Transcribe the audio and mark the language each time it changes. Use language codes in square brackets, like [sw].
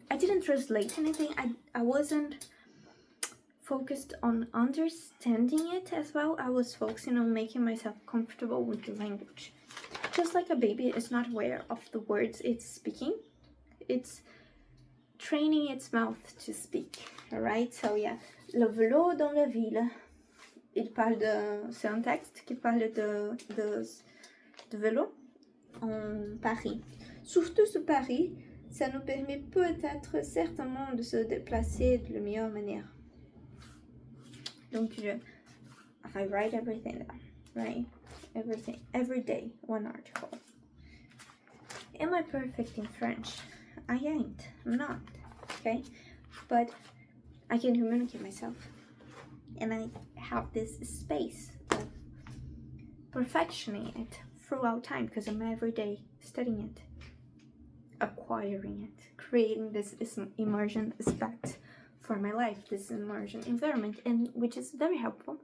[en] I didn't translate anything. I wasn't focused on understanding it as well. I was focusing on making myself comfortable with the language. Just like a baby is not aware of the words it's speaking, it's training its mouth to speak. Alright, so yeah. [fr] Le vélo dans la ville. C'est un texte qui parle de vélo en Paris. Surtout ce Paris, ça nous permet peut-être certainement de se déplacer de la meilleure manière. [en] Donc I write everything down, right? Everything, every day, one article. Am I perfect in French? I ain't. I'm not. Okay? But I can communicate myself. And I have this space of perfectioning it throughout time because I'm every day studying it, acquiring it, creating this immersion aspect for my life, this immersion environment, and which is very helpful.